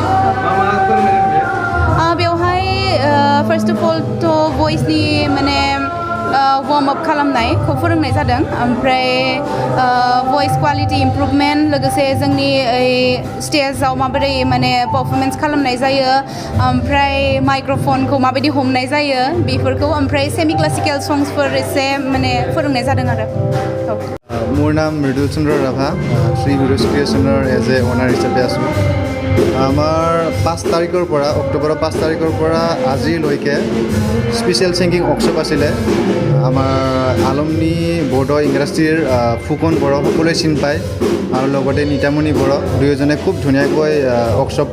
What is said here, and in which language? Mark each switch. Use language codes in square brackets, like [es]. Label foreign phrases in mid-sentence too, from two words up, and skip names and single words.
[brx] बेवहाय [en] first of all [brx] थ' भइसनि माने [en] warm up [brx] खालामनायखौ फोरोंनाय जादों ओमफ्राय [en] voice quality improvement [brx] लोगोसे जोंनि स्टेजाव माबोरै माने पारफरमेन्स खालामनाय जायो ओमफ्राय माइक्र'फनखौ माबायदि हमनाय जायो बेफोरखौ ओमफ्राय [en] semi classical [brx] संसफोर एसे माने फोरोंनाय जादों आरो [as] মোৰ নাম মৃদুল চন্দ্ৰ ৰাভা শ্ৰী হিৰ'জ ক্ৰিয়েশ্যনৰ [en] as a owner [as] হিচাপে আছোঁ আমাৰ 5 তাৰিখৰ পৰা অক্টোবৰৰ 5 তাৰিখৰ পৰা আজিলৈকে [en] special singing workshop [as] আছিলে আমাৰ আলমনি বৰদৈ ইণ্ডাষ্ট্ৰীৰ ফুকন বড়ো সকলোৱে চিনি পায় আৰু লগতে নিতামণি বড়ো দুয়োজনে খুব ধুনীয়াকৈ ৱৰ্কশ্বপটো